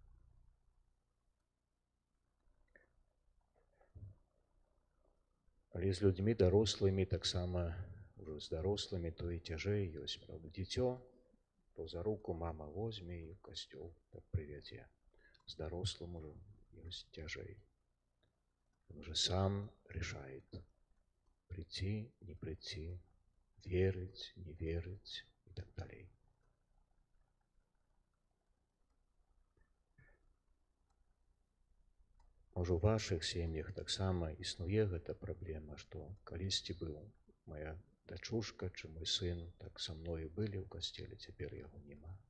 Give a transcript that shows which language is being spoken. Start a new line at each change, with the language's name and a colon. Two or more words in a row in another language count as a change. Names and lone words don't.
Belarusian: Але з людзьмі дарослымі, таксама ўжо з дарослымі, то і цяжэй ёсць, правда, дзіцё, то за руку мама возьме і ў касцёл так прывядзе. З дарослым ужо ёсць цяжэй.
Russian: Он уже сам решает, прийти, не прийти, верить, не верить и так далее.
Belarusian: Можа, у вашых сем'ях таксама існуе гэта праблема, што калісьці быў моя дачушка, чи мой сын так са мною былі ў касцеле, цяпер яго няма.